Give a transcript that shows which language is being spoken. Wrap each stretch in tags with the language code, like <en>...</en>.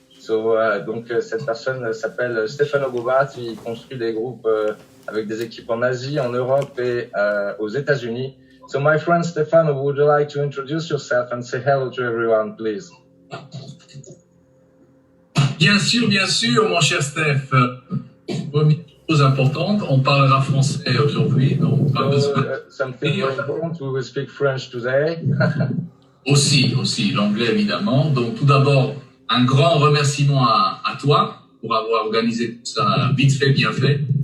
<fr>So, donc cette personne s'appelle Stefano Gubbato. Il construit des groupes avec des équipes en Asie, en Europe et aux États-Unis.</fr> <en>So my friend Stefano, would you like to introduce yourself and say hello to everyone, please?</en> <fr>Bien sûr, mon cher Steph. Première chose importante, on parlera français aujourd'hui, donc pas besoin.</fr> <en>Something very important, we will speak French today.</en> <fr>aussi, l'anglais évidemment. Donc tout d'abord, un grand remerciement à toi pour avoir organisé tout ça vite fait, bien fait.</fr>